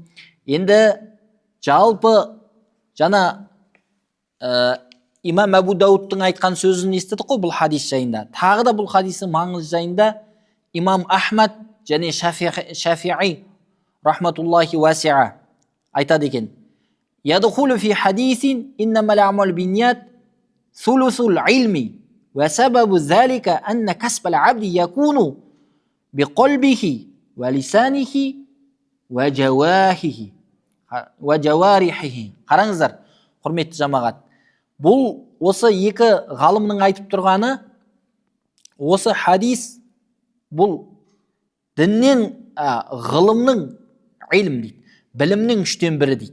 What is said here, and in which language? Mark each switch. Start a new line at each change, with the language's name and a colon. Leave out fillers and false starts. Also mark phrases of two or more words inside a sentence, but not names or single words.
Kazakh: Енді жалпы жана имам Абу Дауттың айтқан сөзін естідік қой бұл хадис жайында. Тағы да бұл хадистің маңызы жайында имам Ахмад және Шафиғи
Arabic: رحمة الله واسعة
Kazakh: айтады екен.
Arabic: يدخل في حديث إنما الأعمال بالنية ثلث العلم وسبب ذلك أن كسب العبد يكون بقلبه ولسانه وجوارحه.
Kazakh: Қараңыздар, құрметті жамағат. Бұл осы екі ғалымның айтып тұрғаны, осы хадис бұл діннен ғылымның, илм дейді, білімнің 3/3 дейді.